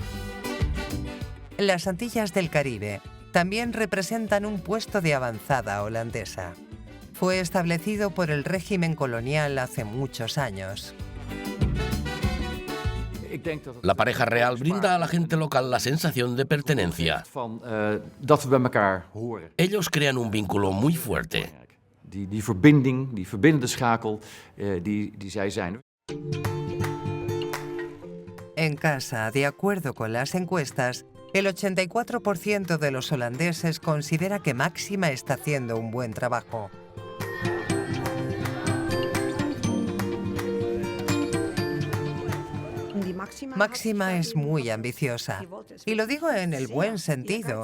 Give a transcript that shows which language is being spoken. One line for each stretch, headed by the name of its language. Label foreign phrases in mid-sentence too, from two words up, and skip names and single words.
Spanish: Las Antillas del Caribe también representan un puesto de avanzada holandesa. Fue establecido por el régimen colonial hace muchos años. La pareja real brinda a la gente local la sensación de pertenencia.
Dutch: Dat we bij elkaar horen.
Spanish: Ellos crean un vínculo muy fuerte.
Dutch: Die verbinding, die verbindende schakel die zij zijn.
Spanish: En casa, de acuerdo con las encuestas, el 84% de los holandeses considera que Máxima está haciendo un buen trabajo. Máxima es muy ambiciosa, y lo digo en el buen sentido.